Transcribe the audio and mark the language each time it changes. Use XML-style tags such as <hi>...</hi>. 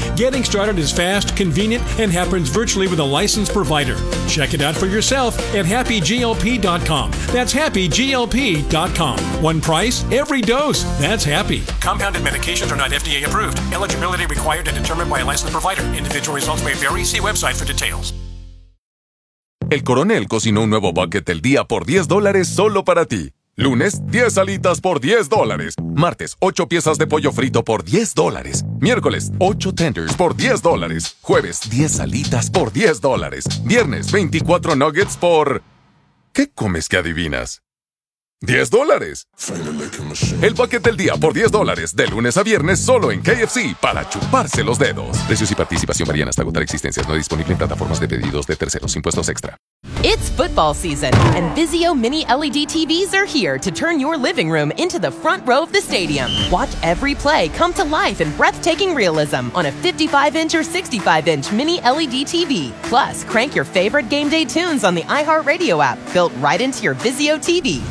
<en>Getting started is fast, convenient, and happens virtually with a licensed provider. Check it out for yourself at happyglp.com. That's happyglp.com. One price, every dose. That's Happy. Compounded medications are not FDA approved. Eligibility required and determined by a licensed provider. Individual results may vary. See website for details.</en> <es>El Coronel cocinó un nuevo bucket del día por $10 solo para ti. Lunes, 10 alitas por $10. Martes, 8 piezas de pollo frito por $10. Miércoles, 8 tenders por $10. Jueves, 10 alitas por $10. Viernes, 24 nuggets por... ¿Qué comes que adivinas? $10. El paquete del día por $10, de lunes a viernes, solo en KFC, para chuparse los dedos. Precios y participación varían hasta agotar existencias. No disponible en plataformas de pedidos de terceros. Impuestos extra.</es> <en>It's football season, and Vizio Mini LED TVs are here to turn your living room into the front row of the stadium. Watch every play come to life in breathtaking realism on a 55-inch or 65-inch Mini LED TV. Plus, crank your favorite game day tunes on the iHeartRadio app built right into your Vizio TV.</en>